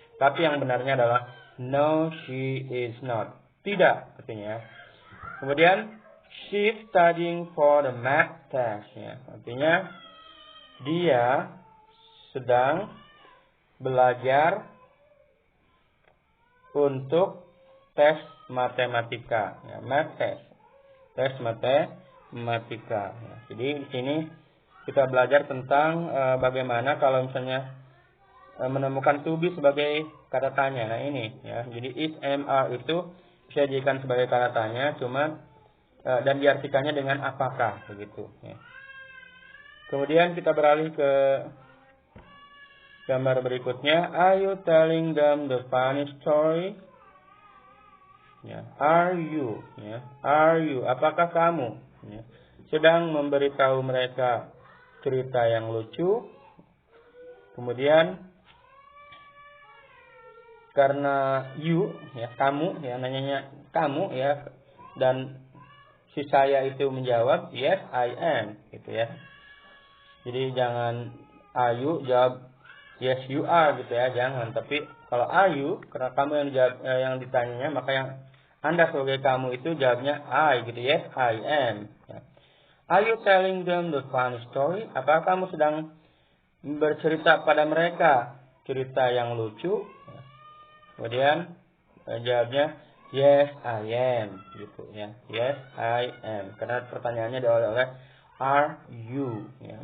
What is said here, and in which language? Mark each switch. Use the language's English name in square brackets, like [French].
[Indonesian] Tapi yang benarnya adalah [English] no, she is not. [Indonesian] Tidak, artinya. Kemudian, [English] she's studying for the math test. [Indonesian] Ya, artinya, dia sedang belajar untuk tes matematika. Ya, math test. Tes matematika. Ya, jadi, di sini kita belajar tentang bagaimana kalau misalnya menemukan to be sebagai kata tanya. Nah ini ya. Jadi is, am, are itu bisa dijadikan sebagai kata tanya, cuma dan diartikannya dengan apakah begitu ya. Kemudian kita beralih ke gambar berikutnya. [English] Are you telling them the funny story? [Indonesian] Ya, [English] are you [Indonesian] ya. [English] Are you, [Indonesian] apakah kamu ya, sedang memberitahu mereka cerita yang lucu? Kemudian karena you ya, kamu ya, nanyanya kamu ya, dan si saya itu menjawab [English] yes I am [Indonesian] gitu ya. Jadi jangan [English] are you [Indonesian] jawab [English] yes you are [Indonesian] gitu ya, jangan. Tapi kalau [English] are you, [Indonesian] karena kamu yang dijawab, yang ditanyanya, maka yang Anda sebagai kamu itu jawabnya I gitu, [English] yes I am [Indonesian] ya. [English] Are you telling them the funny story? [Indonesian] Apakah kamu sedang bercerita pada mereka cerita yang lucu? Kemudian jawabnya [English] yes I am [Indonesian] gitu ya. [English] Yes I am. [Indonesian] Karena pertanyaannya diawali oleh [English] are you [Indonesian] ya.